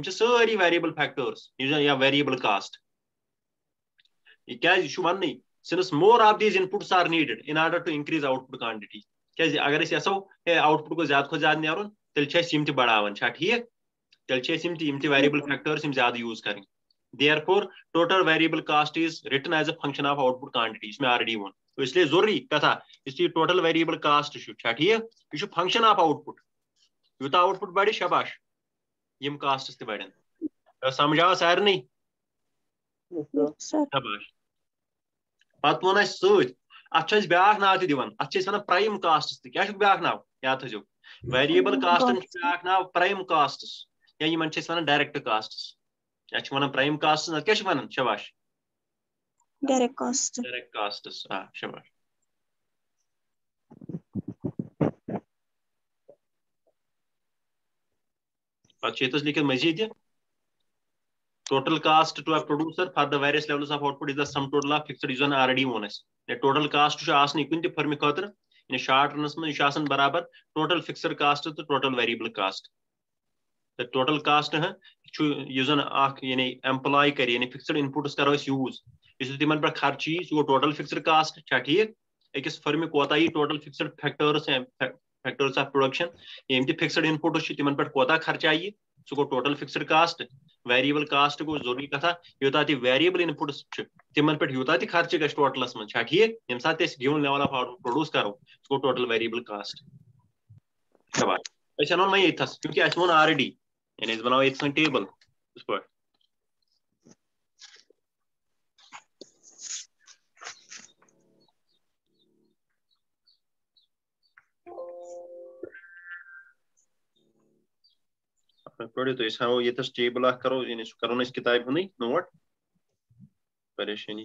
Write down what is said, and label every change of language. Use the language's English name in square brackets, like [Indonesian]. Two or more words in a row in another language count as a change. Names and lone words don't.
[Kashmiri] چھِ سٲری [English] variable factors [Kashmiri] یا [English] variable cost [Kashmiri] یہ کیازِ یہ چھُ وننٕے [English] since more of these inputs are needed in order to increase output [Kashmiri] quantity کیازِ اگر أسۍ یژھو آؤٹ پٹ کو زیادہ کھۄتہٕ زیادٕ نیرُن تیٚلہِ چھِ أسۍ یم تہِ بڑاوان چھا ٹھیک تیٚلہِ چھِ أسۍ یم تہِ [English] variable factors [Kashmiri] یم زیادٕ یوٗز کرٕنۍ [English] therefore total variable cost is written as a function of output quantity [Urdu] اس میں [Kashmiri] already وون [Urdu] اس لیے [Kashmiri] ضروری کتھا [Urdu] اس لیے [English] total variable cost [Kashmiri] چھا ٹھیک یہ چھُ [English] function of output [Kashmiri] یوٗتاہ آؤٹ پٹ بڑِ شاباش یم کاسٹس تہِ بڑن سمجھاوا سارنٕے شاباش پتہٕ ووٚن اَسہِ سۭتۍ اتھ چھُ اَسہِ بیٛاکھ ناو تہِ دِوان اتھ چھِ أسۍ ونان [English] prime costs [Kashmiri] تہِ کیٛاہ چھُکھ بیٛاکھ ناو یاد تھٲیزیو [English] variable costs [Kashmiri] چھُ بیٛاکھ ناو [English] prime costs [Kashmiri] یا یمن چھِ أسۍ ونان [English] direct costs [Kashmiri] یا چھِ ونان [English] prime costs [Kashmiri] نتہٕ کیٛاہ چھِ ونان شاباش [English] direct costs [Kashmiri] شاباش پتہٕ چھُ ییٚتس لیکھِتھ مزید یہِ [English] total cost to a producer for the various levels of output is the sum total of fixed [Kashmiri] یُس زن already ووٚن اَسہِ [English] total cost [Kashmiri] چھُ آسان کُنہِ تہِ فرمہِ خٲطرٕ یعنی شارٹ رنس منٛز یہِ چھُ آسان برابر [English] total fixed cost [Kashmiri] تہٕ [English] total variable cost [Kashmiri] تہٕ [English] total cost [Kashmiri] چھُ یُس زن اکھ یعنی ایمپلاے کرِ یعنی [English] fixed inputs [Kashmiri] کرو أسۍ یوٗز یُس تِمن پٮ۪ٹھ خرچہِ یی سُہ گوٚو [English] total fixed cost [Kashmiri] چھا ٹھیک أکِس فرمہِ کوتاہ یی [English] total fixed factors of production [Kashmiri] یِم تہِ [English] fixed inputs [Kashmiri] چھِ تِمن پٮ۪ٹھ کوتاہ خرچہ یی سُہ گوٚو [English] total fixed cost variable cost [Kashmiri] گوٚو ضروری کتھا یوٗتاہ تہِ [English] variable inputs [Kashmiri] چھِ تِمن پٮ۪ٹھ یوٗتاہ تہِ خرچہِ گژھِ ٹوٹلس منٛز چھا ٹھیک ییٚمہِ ساتہٕ أسۍ [English] given level of out produce [Kashmiri] کرو سُہ گوٚو [English] total variable cost [Kashmiri] شاباش أسۍ انو وۄنۍ ییٚتھس کیونکہِ اَسہِ ووٚن آلریڈی یعنی أسۍ بناوو ییٚتھس وۄنۍ ٹیبل یِتھ پٲٹھۍ پڑھو تو أسۍ ہاوو ییٚتھس ٹیبل اکھ کرو یعنی سُہ کرو أسۍ کِتابہِ ہُنٛدٕے نوٹ پریشٲنی